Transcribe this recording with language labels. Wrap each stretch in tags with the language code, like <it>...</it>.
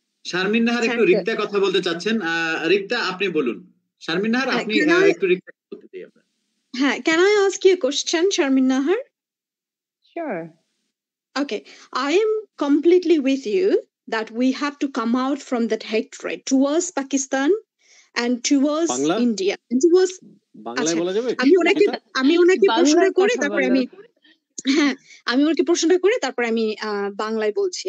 <bn>শারমিন নাহার একটু রিক্তা কথা বলতে চাচ্ছেন। রিক্তা আপনি বলুন। শারমিন নাহার আপনি একটু রিক্তা বলতে দিই আমরা।</bn> <en>হ্যাঁ, can I ask you a question, Sharmin Nahar? Sure. Okay, I am completely with you that we have to come out from that hatred towards Pakistan and towards India and towards</en> <bn>বাংলায় বলা যাবে? আমি ওনাকে প্রশ্ন করে তারপরে আমি ওনাকে প্রশ্নটা করে তারপরে আমি বাংলায় বলছি।</bn>